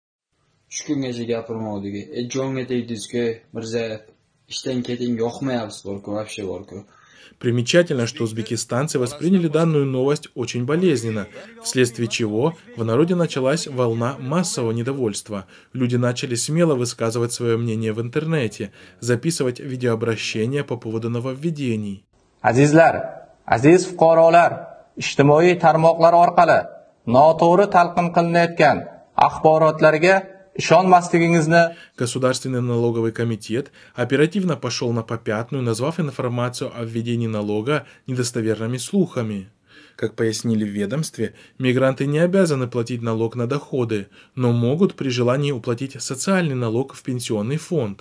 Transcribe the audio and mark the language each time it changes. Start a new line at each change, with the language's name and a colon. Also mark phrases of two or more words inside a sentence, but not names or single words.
Russian: Примечательно, что узбекистанцы восприняли данную новость очень болезненно, вследствие чего в народе началась волна массового недовольства. Люди начали смело высказывать свое мнение в интернете, записывать видеообращения по поводу нововведений.
Uzbek: Азизlar, aziz fuqarolar, ijtimoiy tarmoqlar orqali noto'g'ri talqin qilinayotgan axborotlarga
Russian: Государственный налоговый комитет оперативно пошел на попятную, назвав информацию о введении налога недостоверными слухами. Как пояснили в ведомстве, мигранты не обязаны платить налог на доходы, но могут при желании уплатить социальный налог в пенсионный фонд.